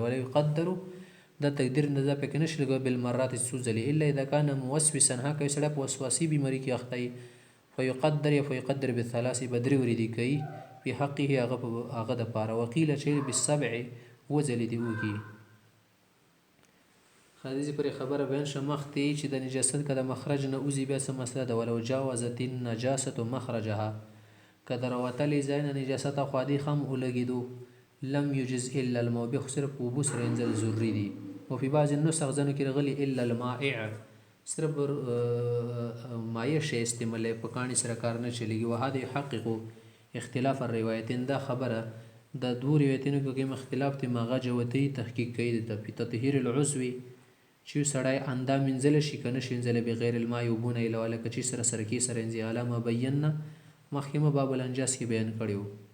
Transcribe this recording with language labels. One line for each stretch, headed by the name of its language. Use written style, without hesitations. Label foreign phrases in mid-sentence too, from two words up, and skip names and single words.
Arabic: ولا یقدر
Pashto: دا تقدیر نه دا پکې نشي لګولی بالمرات څو ځلې
Arabic: الا اذا کان موسوسا
Pashto: هکه یو سړی په وسواسي بیماري کې اخته وي
Arabic: فیقدر یا فیقدر بالثلاث
Pashto: به درې ورې دې کوي په حقه هغه دپاره. وقیله چې بالسبع اووه ځلې دې وکړي. حدیث پرې خبره بیان شوه مخکې چې د نجاست که د مخرج نه وځي بیا څه مسله ده.
Arabic: ولو جاوزت النجاسة مخرجها
Pashto: که د راوتلې ځای نه نجاست خوا دې هم ولګېدو
Arabic: لم یجز الا الماء
Pashto: بیا خو صرف په اوبو سره وینځل ضروري دي.
Arabic: وفي بعض النسخ
Pashto: ځینو کې راغلي
Arabic: الا المائع
Pashto: صرف مایع شی استعمالوي په کاڼي سره کار نه چلېږي.
Arabic: وهذا یحقق اختلاف الروایتین
Pashto: دا خبره د دوو روایتونو کې کوم اختلاف دی مغه جوتي تحقیق کوي د
Arabic: تطهیر العضو
Pashto: چې سړی اندام وینځلی شي که نه شي وینځلی
Arabic: بغیر الماء
Pashto: اوبو نه علاوه لکه چې سره سرکې سره وینځي علامه بینا مخکې مو باب الانجاز کې بیان کړی و.